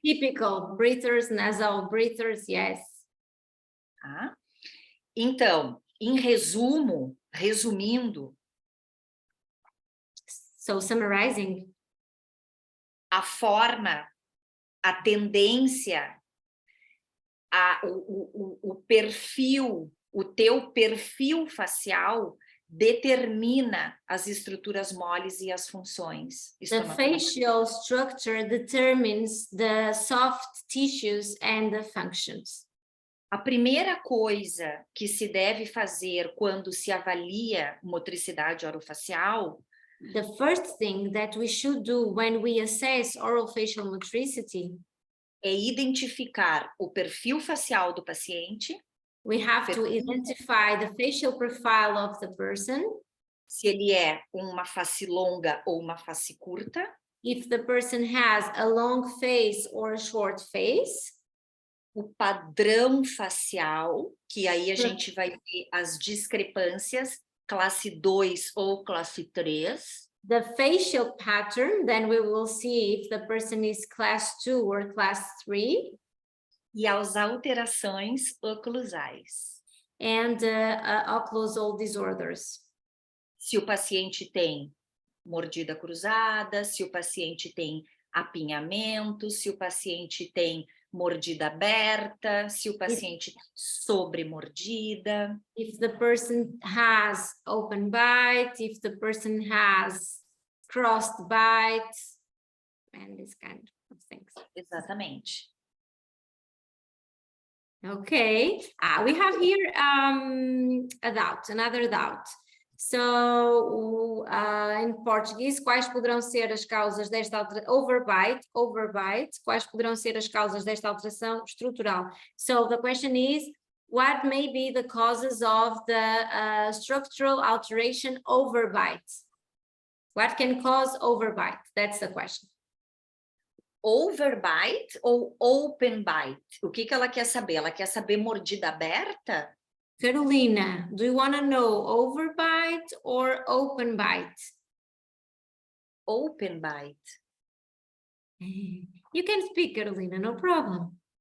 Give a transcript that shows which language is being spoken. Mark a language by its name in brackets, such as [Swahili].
[English] typical breathers, nasal breathers, yes. [Portuguese] Tá? Então, em resumo, resumindo, [English] So summarizing, [Portuguese] a forma, a tendência, o perfil, o teu perfil facial determina as estruturas moles e as funções. [English] the facial structure determines the soft tissues and the functions. [Portuguese] A primeira coisa que se deve fazer quando se avalia motricidade orofacial [English] The first thing that we should do when we assess orofacial motricity, [Portuguese] é identificar o perfil facial do paciente, [English] we have to identify the facial profile of the person, [Portuguese] se ele é uma face longa ou uma face curta, [English] if the person has a long face or a short face, [Portuguese] o padrão facial, que aí a gente vai ver as discrepâncias, classe 2 ou classe 3. [English] the facial pattern, then we will see if the person is class 2 or class 3, [Portuguese] E as alterações oclusais. [English] and occlusal disorders. [Portuguese] Se o paciente tem mordida cruzada, se o paciente tem apinhamento, se o paciente tem mordida aberta, se o paciente tem sobremordida. [English] If the person has open bite, if the person has crossed bite, and this kind of things. [Portuguese] Exatamente. [English] Okay, we have here another doubt. [Portuguese] So, em português, quais poderão ser as causas desta alteração? Overbite, quais poderão ser as causas desta alteração estrutural? [English] So, the question is, what may be the causes of the structural alteration overbite? What can cause overbite? That's the question. [Portuguese] Overbite ou open bite? O que ela quer saber? Ela quer saber mordida aberta? [English] Carolina, do you want to know overbite or open bite? Open bite. You can speak, Carolina, no problem.